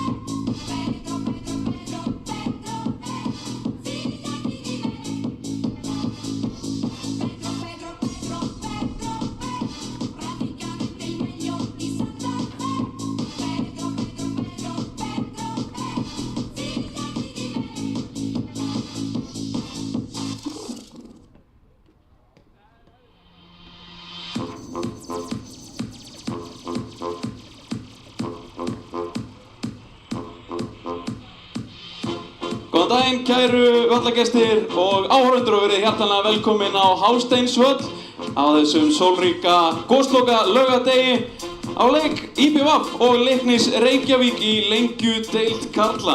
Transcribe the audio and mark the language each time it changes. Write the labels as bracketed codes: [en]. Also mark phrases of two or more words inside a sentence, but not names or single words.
[it] Pedro, Pedro, Pedro, Pedro, fidati di me. Pedro, Pedro, Pedro, Pedro, praticamente il meglio di Santa Fe. Pedro, Pedro, Pedro, Pedro, fidati di me. [is] Góðan daginn, kæru vallagestir og áhorfendur og verið hjartanlega velkomin á Hásteinsvöll á þessum sólríka gósloka laugardegi á leik IBVF og Leiknis Reykjavík í lengjudeild karla.